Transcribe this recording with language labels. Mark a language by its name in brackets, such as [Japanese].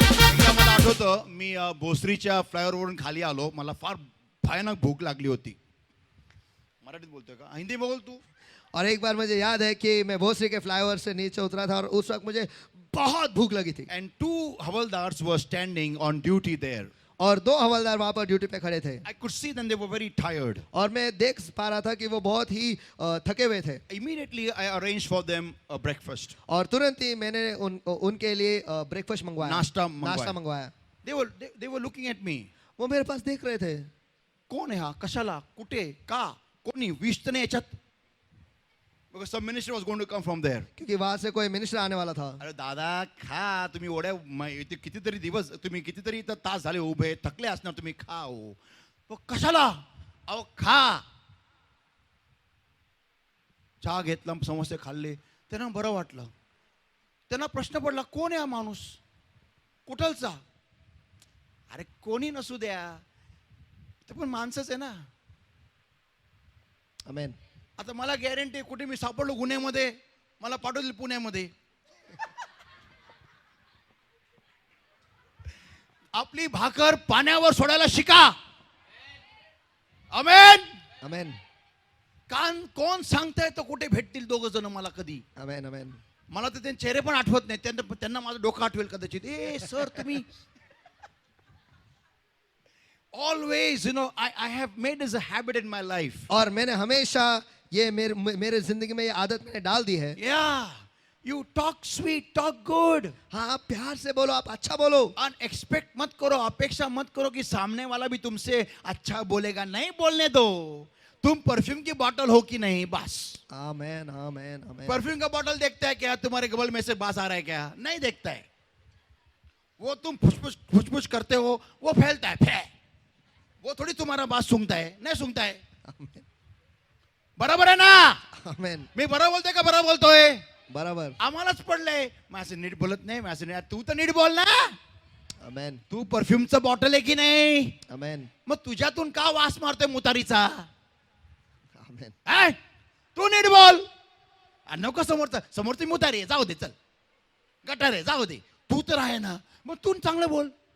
[Marathi] एकदा मला आठवतं मी भोसरीच्या फ्लायओव्हरवरून खाली आलो. मला फार भयानक भूक लागली होती. मराठीत बोलतोय का? [Hindi] हिंदी बोल तू. और एक बार मुझे याद है कि मैं भोसरी के फ्लाईओवर से नीचे उतरा था और उस वक्त मुझे बहुत भूख लगी थी. [English] And two havaldars were standing on duty there. [Hindi] और दो हवलदार वहां पर ड्यूटी पे खड़े थे [English] I could see them, they were very tired. [Hindi] और मैं देख पा रहा था कि वो बहुत ही थके हुए थे [English] Immediately, I arranged for them a breakfast. [Hindi] और तुरंत ही मैंने उनके लिए ब्रेकफास्ट मंगवाया नाश्ता मंगवाया. नाश्ता मंगवाया [English] They were looking at me. [Hindi] वो मेरे पास देख रहे थे [Marathi] कोण आहे हा? कशाला? कुठे? का? कोणी? विष तर नाही याच्यात? [English] Because some minister was going to come from there. [Hindi] क्योंकि वहां से कोई मिनिस्टर आने वाला था [Marathi] अरे दादा खा तुम्ही ओढ्या इथे कितीतरी दिवस तुम्ही कितीतरी इथं तास झाले उभे थकले असणार तुम्ही खा हो पण कशाला अहो खा चहा घेतला समोसे खाल्ले त्यांना बरं वाटलं त्यांना प्रश्न पडला कोण आहे हा माणूस कुठलचा अरे कोणी नसू द्या ते पण माणसंच आहे ना आमेन आता मला गॅरंटी कुठे मी सापडलो गुन्ह्यामध्ये मला पाठवतील पुण्यामध्ये आपली भाकर पाण्यावर सोडायला शिका आमेन आमेन कान कोण सांगताय तर कुठे भेटतील दोघ जण मला कधी आमेन आमेन मला तर त्यांचे चेहरे पण आठवत नाही त्यांना माझं डोकं आठवेल कदाचित ए सर तुम्ही [English] always I have made as a habit in my life [Hindi] और मैंने हमेशा ये मेरे जिंदगी में ये आदत मैंने डाल दी है [English] yeah you talk sweet talk good [Hindi] हाँ आप प्यार से बोलो आप अच्छा बोलो और एक्सपेक्ट मत करो अपेक्षा मत करो कि सामने वाला भी तुमसे अच्छा बोलेगा नहीं बोलने दो तुम परफ्यूम की बोतल हो कि नहीं बस आमेन आमेन आमेन परफ्यूम का बोतल देखता है क्या तुम्हारे गबल में से बास आ रहा है क्या नहीं देखता है वो तुम फुसफुस करते हो वो फैलता है फै वो थोड़ी तुम्हारा बात सूंघता है नहीं सूंघता है आमेन बराबर है ना आमेन [Marathi] मी बरोबर बोलतोय का बरोबर बोलतोय [Hindi] बराबर [Marathi] आम्हालाच पडलंय माझं नीट बोलत नाही माझं नीट तू तर नीट बोल ना आमेन तू परफ्यूमचं बॉटल आहे की नाही आमेन मग तुझ्यातून का वास मारतोय मुतारीचा आमेन ऐ, तू नीट बोल नको समोरची मुतारी आहे जाऊ दे चल गटार आहे जाऊ दे तू तर आहे ना मग तू चांगलं बोल